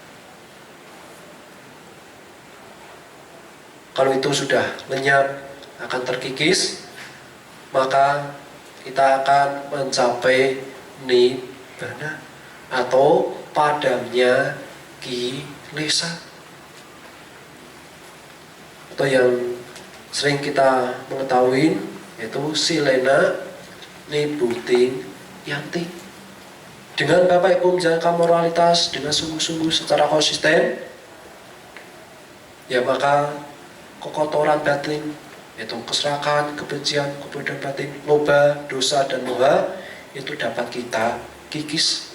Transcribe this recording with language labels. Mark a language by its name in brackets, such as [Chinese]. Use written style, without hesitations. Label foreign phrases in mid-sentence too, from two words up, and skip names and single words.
[Indonesian] Kalau itu sudah lenyap, akan terkikis, maka kita akan mencapai nibbana atau padamnya kilesa, atau yang sering kita mengetahui yaitu [Pali] silena nibbuting yanti. [Indonesian] Dengan Bapak Ibu menjalankan moralitas dengan sungguh-sungguh secara konsisten, ya maka kekotoran batin, yaitu keserakahan, kebencian, kebodohan batin, loba, dosa, dan moha, itu dapat kita kikis.